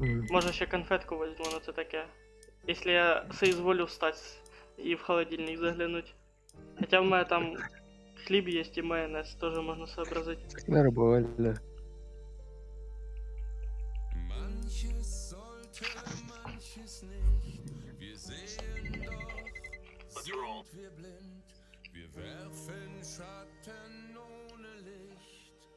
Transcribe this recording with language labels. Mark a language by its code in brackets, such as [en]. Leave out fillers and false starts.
[uk] Може ще конфетку [ru] возьму, но [uk] це таке. [ru] Если я соизволю встать и в холодильник заглянуть. Хотя [uk] в мене там хліб [ru] есть и майонез, тоже можно сообразить. Нормально. [de] Manches sollte, manches nicht. Wir sehen doch, sind wir blind. Wir werfen Schatten ohne Licht.